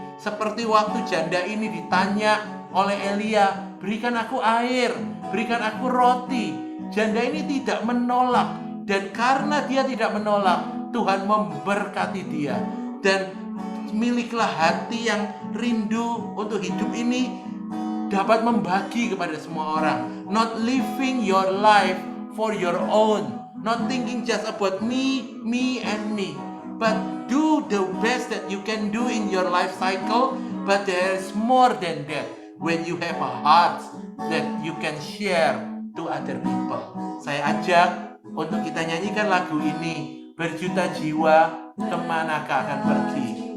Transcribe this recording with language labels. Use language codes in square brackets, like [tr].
[id] Seperti waktu janda ini ditanya oleh Elia, berikan aku air, berikan aku roti. Janda ini tidak menolak. Dan karena dia tidak menolak, Tuhan memberkati dia. Dan miliklah hati yang rindu untuk hidup ini dapat membagi kepada semua orang. [en] Not living your life for your own. Not thinking just about me, and me. But do the best that you can do in your life cycle. But there is more than that. When you have a heart that you can share to other people. [id] Saya ajak untuk kita nyanyikan lagu ini. Berjuta jiwa kemanakah akan pergi?